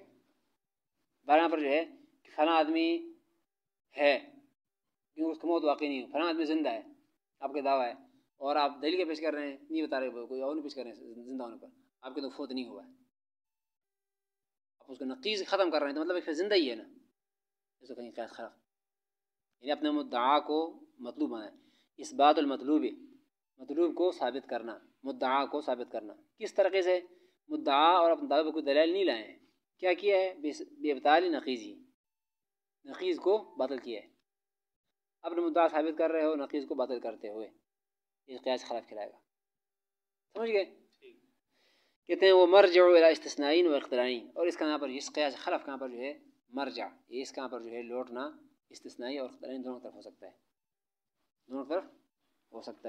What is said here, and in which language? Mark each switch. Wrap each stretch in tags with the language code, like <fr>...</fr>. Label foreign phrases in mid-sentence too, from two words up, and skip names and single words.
<ur>یہاں پر جو ہے کہ فلاں آدمی ہے کیونکہ اس کا موت واقعی نہیں ہو، فلاں آدمی زندہ ہے، آپ کا دعویٰ ہے، اور آپ دلیل کے پیش کر رہے ہیں، نہیں بتا رہے، کوئی اور نہیں پیش کر رہے ہیں زندہ ہونے پر، آپ کے تو فوت نہیں ہوا ہے، آپ اس کا نقیض ختم کر رہے ہیں تو مطلب پھر زندہ ہی ہے نا، اس کو کہیں قیاس خلف، یعنی اپنے مدعا کو مطلوب بنائے.</ur> <ar>اس بات المطلوب،</ar> <ur>مطلوب کو ثابت کرنا، مدعا کو ثابت کرنا کس طریقے سے، مدعا اور اپنے دعوے پر کوئی دلیل نہیں لائے ہیں، کیا کیا ہے،</ur> <ar>بابطال نقیضی،</ar> <ur>نقیض کو باطل کیا ہے، اپنے مدعا ثابت کر رہے ہو نقیض کو باطل کرتے ہوئے، یہ قیاس خلاف کھلائے گا. سمجھ گئے؟ کہتے ہیں وہ</ur> <ar>مرجع الی استثنائین و اقترانین،</ar> <ur>اور اس کا یہاں پر اس قیاس خلف کا یہاں پر جو ہے مرجع، یہ اس کا یہاں پر جو ہے لوٹنا استثنائی اور اقترانی دونوں طرف ہو سکتا ہے، دونوں طرف ہو سکتا ہے.</ur>